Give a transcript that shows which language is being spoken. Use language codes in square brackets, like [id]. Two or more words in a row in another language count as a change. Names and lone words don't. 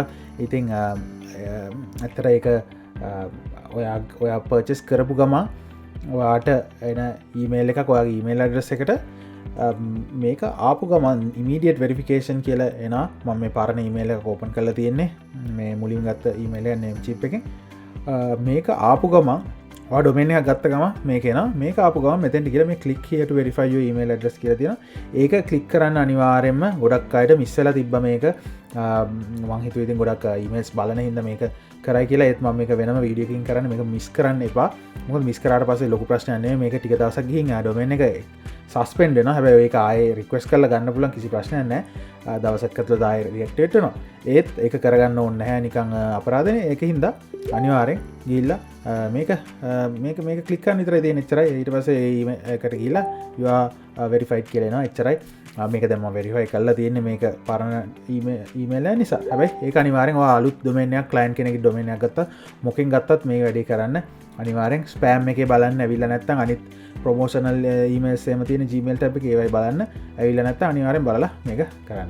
[si] ඉතින් ඇත්තට ඒක ඔයා පර්චේස් කරපු ගමන් ඔයාට එන ඊමේල් එකක් ඔයාගේ [en] email address [si] එකට මේක ආපු ගමන් [en] immediate verification [si] කියලා එන. මම මේ පරණ ඊමේල් එක ඕපන් කරලා තියෙන්නේ මේ මුලින් ගත්ත ඊමේල් එක නේම් චීප් එකෙන්. මේක ආපු ගමන් ඩොමේන් එකක් ගත්ත ගමන් මේක එනවා. මේක ආපු ගමන් මෙතෙන්ට කියලා මේ [en] click here to verify your email address [si] කියලා තියෙනවා. ඒක ක්ලික් කරන්න අනිවාර්යයෙන්ම ගොඩක් අයට මිස් වෙලා තිබ්බා මේක. මං හිතුවේ ඉතින් ගොඩක් emails බලන හින්දා මේක කරයි කියලා. ඒත් මම මේක වෙනම වීඩියෝ එකකින් කරන්නේ. මේක මිස් කරන්න එපා. මොකද මිස් කරාට පස්සේ ලොකු ප්‍රශ්නයක් නෙමෙයි. මේක ටික දවසක් ගිහින් ඩොමේන් එක සස්පෙන්ඩ් වෙනවා. හැබැයි ඒක ආයේ රික්වෙස්ට් කරලා ගන්න පුළුවන් කිසි ප්‍රශ්නයක් නැහැ. දවසක් ඇතුළත ආයේ රියැක්ටිවේට් වෙනවා. ඒත් ඒක කරගන්න ඕනේ නැහැ නිකන් අපරාධනේ. ඒකින්ද අනිවාර්යෙන් ගිහිල්ලා මේක ක්ලික් කරන්න විතරයි තියෙන්නේ. එච්චරයි. ඊට පස්සේ ඊමේල් එකට ගිහිල්ලා [en] you are verified [si] කියලා එනවා. එච්චරයි. මේක දැන් මම වෙරිෆයි කරලා තියෙන්නේ මේක පරණ ඊමේල් එක නිසා. හැබැයි ඒක අනිවාර්යෙන් ඔයා අලුත් ඩොමේන් එකක් ක්ලයන්ට් කෙනෙක්ගේ ඩොමේන් එකක් ගත්තා මොකෙන් ගත්තත් මේ වැඩේ කරන්න අනිවාර්යෙන් ස්පෑම් එකේ බලන්න ඇවිල්ලා නැත්නම් අනිත් [en] promotional emails [si] එහෙම තියෙන Gmail ටැබ් එකේ ඒවයි බලන්න ඇවිල්ලා නැත්නම් අනිවාර්යෙන් බලලා මේක කරන්න.